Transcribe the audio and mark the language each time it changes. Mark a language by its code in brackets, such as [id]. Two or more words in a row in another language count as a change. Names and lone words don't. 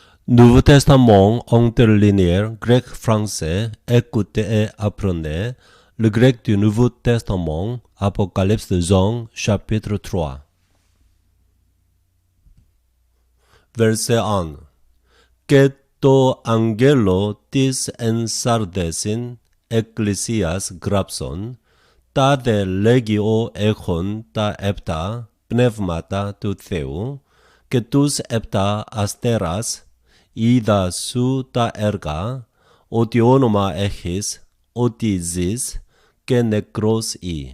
[fr] Nouveau Testament interlinéaire grec-français, écoutez et apprenez le grec du Nouveau Testament, Apocalypse de Jean, chapitre 3. Verset 1. [el] Και το αγγέλο της εν Σαρδέσιν εκκλησίας γράψον, τάδε λέγει ο έχων τα επτά πνεύματα του Θεού και τους επτά αστέρας, είδα σου τα έργα, ότι όνομα έχεις, ότι ζεις και νεκρός ή.